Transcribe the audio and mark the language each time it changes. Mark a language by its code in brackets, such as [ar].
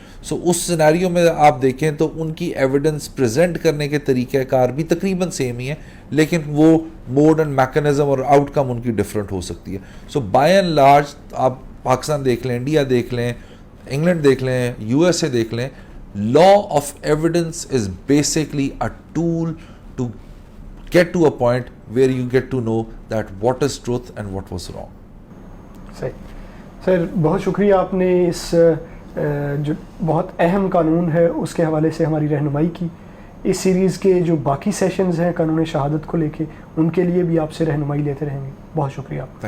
[ur] سو اس scenario میں آپ دیکھیں تو ان کی ایویڈنس پریزنٹ کرنے کے طریقہ کار بھی تقریباً سیم ہی ہے, لیکن وہ موڈ اینڈ میکانزم اور آؤٹ کم ان کی ڈفرینٹ ہو سکتی ہے. سو بائی اینڈ لارج آپ پاکستان دیکھ لیں, انڈیا دیکھ لیں, انگلینڈ دیکھ لیں, یو ایس اے دیکھ لیں, [en] law of evidence is basically a tool to get to a point where you get to know that what is truth and what was wrong. [ur] صحیح سر، بہت شکریہ آپ نے اس جو بہت اہم قانون ہے اس کے حوالے سے ہماری رہنمائی کی. اس سیریز کے جو باقی سیشنز ہیں قانون شہادت کو لے کے، ان کے لیے بھی آپ سے رہنمائی لیتے رہیں گے. بہت شکریہ آپ کا.